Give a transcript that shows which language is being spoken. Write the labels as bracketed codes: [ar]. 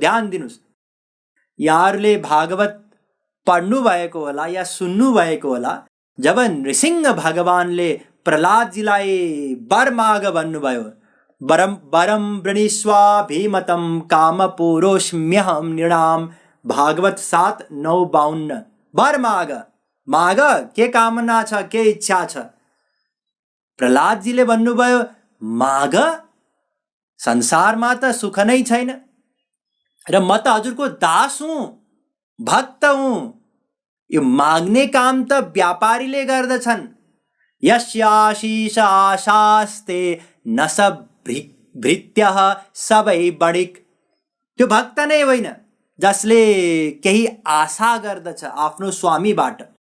[ne] ध्यान दिनुस्, यहाँहरूले भागवत पढ्नु भएको होला या सुन्नु भएको होला, जब नृसिंह भगवानले प्रहलादजीलाई वर माग भन्नुभयो, [sa] वरम वृणीष्वाभिमतं कामपुरोऽस्म्यहं नृणाम्, [ne] भागवत 7:9-52। वर माग, माग, के कामना छ, के इच्छा छ? प्रहलादजीले भन्नुभयो, माग, संसारमा त सुख नै छैन र म त हजुरको दास हुँ, भक्त हुँ। यो माग्ने काम त व्यापारीले गर्दछन्। [sa] यस्याशीष आशास्ते न स भृत्यः सबै बणिक। [ne] त्यो भक्त नै होइन जसले केही आशा गर्दछ आफ्नो स्वामीबाट।